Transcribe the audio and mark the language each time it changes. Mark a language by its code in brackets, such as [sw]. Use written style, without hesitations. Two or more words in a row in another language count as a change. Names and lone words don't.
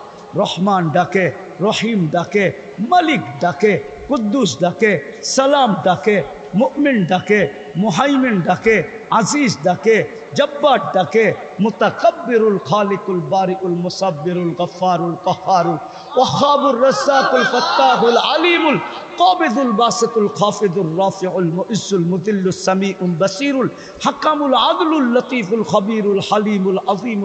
[bn] রহমান ডাকে, রহিম ডাকে, মালিক ডাকে, কুদ্দুস ডাকে, সালাম ডাকে, মুমিন ডাকে, মুহাইমিন ডাকে, আজিজ ডাকে, জব্বার ডাকে, [ar] متكبر الخالق البارئ المصور الغفار القهار وهاب الرزاق الفتاح العليم القابض الباسط الخافض الرافع المعز المذل السميع البصير الحكم العدل اللطيف الخبير الحليم العظيم